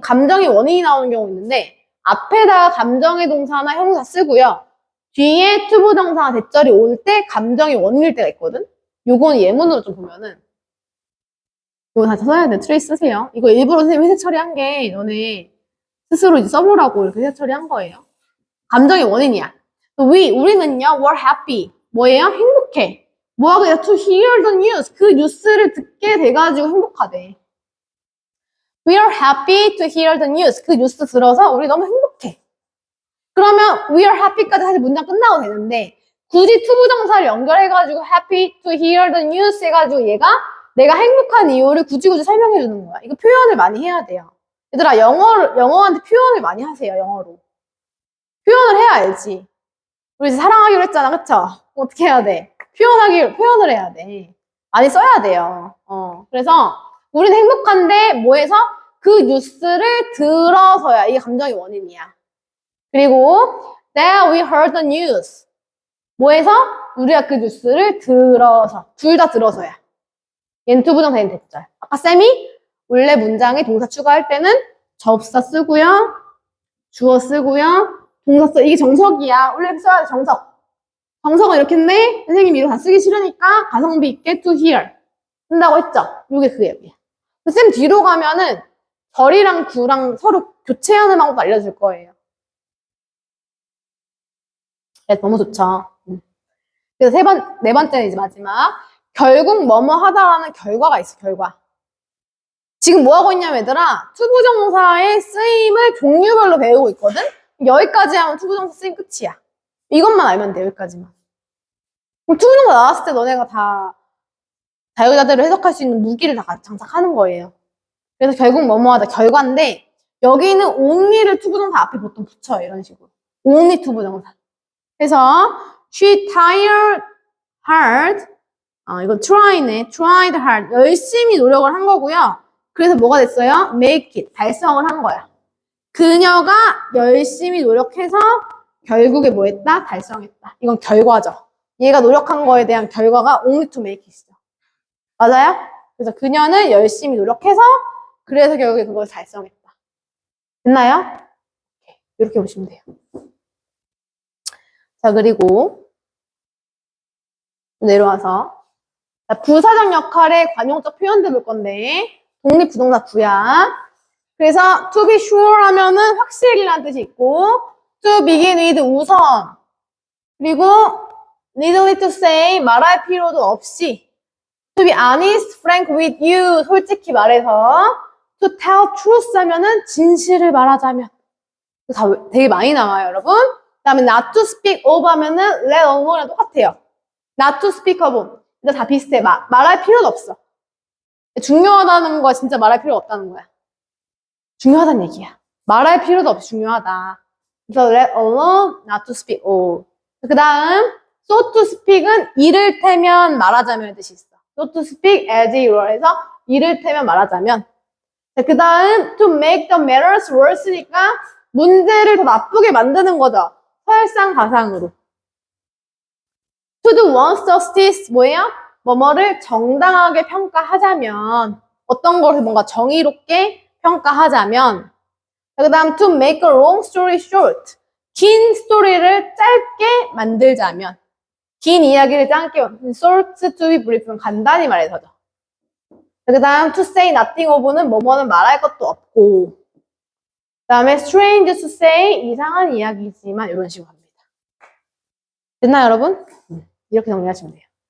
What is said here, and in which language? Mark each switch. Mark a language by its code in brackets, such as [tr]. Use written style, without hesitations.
[ko] 감정의 원인이 나오는 경우 있는데 앞에다가 감정의 동사나 형사 쓰고요. 뒤에 투부정사나 대절이 올 때 감정의 원인일 때가 있거든. 요건 예문으로 좀 보면은 이거 다 써야 돼. 트레이스 쓰세요. 이거 일부러 선생님이 회색 처리한 게 너네 스스로 이제 써보라고 이렇게 회색 처리한 거예요. 감정의 원인이야. 우리는요, [en] were happy. [ko] 뭐예요? 행복해. 뭐하고 [en] to hear the news. [ko] 그 뉴스를 듣게 돼가지고 행복하대. [en] We are happy to hear the news. [ko] 그 뉴스 들어서 우리 너무 행복해. 그러면 [en] we are happy [ko] 까지 사실 문장 끝나도 되는데 굳이 투부정사를 연결해가지고 [en] happy to hear the news [ko] 해가지고 얘가 내가 행복한 이유를 굳이 설명해 주는 거야. 이거 표현을 많이 해야 돼요. 얘들아, 영어한테 표현을 많이 하세요, 영어로. 표현을 해야 알지. 우리 이제 사랑하기로 했잖아, 그쵸? 어떻게 해야 돼? 표현을 해야 돼. 많이 써야 돼요. 그래서 우리는 행복한데 뭐해서? 그 뉴스를 들어서야. 이게 감정의 원인이야. 그리고 [en] that we heard the news. [ko] 뭐해서? 우리가 그 뉴스를 들어서. 둘 다 들어서야. 얘는 투부정사, 얘는 대절. 아까 쌤이 원래 문장에 동사 추가할 때는 접사 쓰고요. 주어 쓰고요. 동사 써. 이게 정석이야. 원래 써야 돼, 정석. 정석은 이렇게 했네. 선생님이 이거 다 쓰기 싫으니까 가성비 있게 to hear 쓴다고 했죠. 이게 그 얘기야. 쌤 뒤로 가면은 절이랑 구랑 서로 교체하는 방법 알려줄 거예요. 네, 너무 좋죠. 그래서 네 번째는 이제 마지막. 결국 뭐뭐 하다라는 결과가 있어, 결과. 지금 뭐 하고 있냐면 얘들아, 투부정사의 쓰임을 종류별로 배우고 있거든? 여기까지 하면 투부정사 쓰임 끝이야. 이것만 알면 돼, 여기까지만. 그럼 투부정사 나왔을 때 너네가 다 자유자재로 해석할 수 있는 무기를 다 장착하는 거예요. 그래서 결국 뭐뭐 하다 결과인데 여기는 only를 투부정사 앞에 보통 붙여요. 이런 식으로. only 투부정사. 그래서 [en] she tried hard. [ko] 이건 try네. tried hard. 열심히 노력을 한 거고요. 그래서 뭐가 됐어요? make it. 달성을 한 거야. 그녀가 열심히 노력해서 결국에 뭐 했다? 달성했다. 이건 결과죠. 얘가 노력한 거에 대한 결과가 [en] only to make it [ko] 이죠. 맞아요? 그래서 그녀는 열심히 노력해서 그래서 결국에 그걸 달성했다. 됐나요? 이렇게 보시면 돼요. 자, 그리고 내려와서 부사적 역할의 관용적 표현들 볼 건데 독립부동사 구야. 그래서 [en] to be sure [ko] 하면은 확실이라는 뜻이 있고 [en] to begin with [ko] 우선 그리고 [en] needly to say [ko] 말할 필요도 없이 [en] to be honest, frank with you [ko] 솔직히 말해서 [en] to tell truth [ko] 하면은 진실을 말하자면 다 되게 많이 나와요, 여러분. [en] 그 다음에 not to speak of [ko] 하면은 [en] let alone이랑 [ko] 똑같아요. [en] not to speak of [ko] 근데 다 비슷해. 말할 필요도 없어. 중요하다는 거야. 진짜 말할 필요 없다는 거야. 중요하다는 얘기야. 말할 필요도 없이 중요하다. 그래서 [en] let alone, not to speak of. [ko] 그 다음 [en] so to speak [ko] 은 이를테면 말하자면 뜻이 있어. [en] so to speak as you [ko] 해서 이를테면 말하자면. 그 다음 [en] to make the matters worse [ko] 니까 문제를 더 나쁘게 만드는 거죠. 설상가상으로. [en] to do one's justice [ko] 뭐예요? 뭐뭐를 정당하게 평가하자면 어떤 것을 뭔가 정의롭게 평가하자면 그 다음 [en] to make a long story short. [ko] 긴 스토리를 짧게 만들자면 긴 이야기를 짧게 [en] short to be brief [ko] 는 간단히 말해서죠. 그 다음 [en] to say nothing of [ko] 는 뭐뭐는 말할 것도 없고 그 다음에 [en] strange to say [ko] 이상한 이야기지만 이런 식으로 합니다. 됐나요 여러분? 이렇게 정리하시면 돼요.